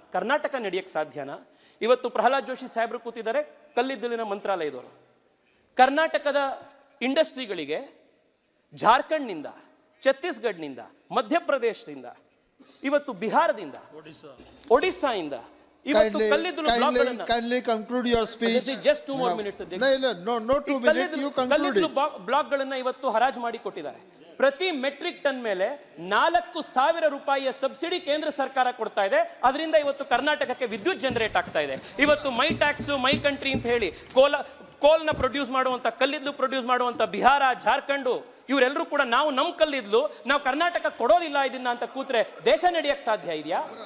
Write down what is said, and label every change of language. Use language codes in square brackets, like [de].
[kn] ಕರ್ನಾಟಕ ನಡೆಯಕ್ಕೆ ಸಾಧ್ಯನಾ? ಇವತ್ತು ಪ್ರಹ್ಲಾದ್ ಜೋಶಿ ಸಾಹೇಬರು ಕೂತಿದ್ದಾರೆ, ಕಲ್ಲಿದ್ದಲಿನ ಮಂತ್ರಾಲಯದವರು. ಕರ್ನಾಟಕದ ಇಂಡಸ್ಟ್ರಿಗಳಿಗೆ ಜಾರ್ಖಂಡ್ನಿಂದ, ಛತ್ತೀಸ್ಗಢ್ನಿಂದ, ಮಧ್ಯಪ್ರದೇಶದಿಂದ, ಇವತ್ತು ಬಿಹಾರದಿಂದ, ಒಡಿಸ್ಸಾಯಿಂದ ಇವತ್ತು ಕಲ್ಲಿದ್ದಲು ಬ್ಲಾಕ್ಗಳನ್ನು [en] kindly conclude your speech. just 2 more minutes. No 2 minutes, you conclude. [kn] ಕಲ್ಲಿದ್ದಲು ಬ್ಲಾಕ್ಗಳನ್ನು ಇವತ್ತು ಹರಾಜು ಮಾಡಿ ಕೊಟ್ಟಿದ್ದಾರೆ. ಪ್ರತಿ ಮೆಟ್ರಿಕ್ ಟನ್ ಮೇಲೆ 4,000 ರೂಪಾಯಿಯ ಸಬ್ಸಿಡಿ ಕೇಂದ್ರ ಸರ್ಕಾರ ಕೊಡ್ತಾ ಇದೆ. ಅದರಿಂದ ಇವತ್ತು ಕರ್ನಾಟಕಕ್ಕೆ ವಿದ್ಯುತ್ ಜನರೇಟ್ ಆಗ್ತಾ ಇದೆ. ಇವತ್ತು [en] my tax my country [kn] ಅಂತ ಹೇಳಿ ಕೋಲ್ನ ಪ್ರೊಡ್ಯೂಸ್ ಮಾಡುವಂತ, ಕಲ್ಲಿದ್ದಲು ಪ್ರೊಡ್ಯೂಸ್ ಮಾಡುವಂತ ಬಿಹಾರ, ಜಾರ್ಖಂಡ್ ಇವರೆಲ್ಲರೂ ಕೂಡ ನಮ್ಮ ಕಲ್ಲಿದ್ದಲು ನಾವು ಕರ್ನಾಟಕ ಕೊಡೋದಿಲ್ಲ ಇದನ್ನ ಅಂತ ಕೂತ್ರೆ ದೇಶ ನಡೆಯಕ್ಕೆ ಸಾಧ್ಯ ಇದೆಯಾ?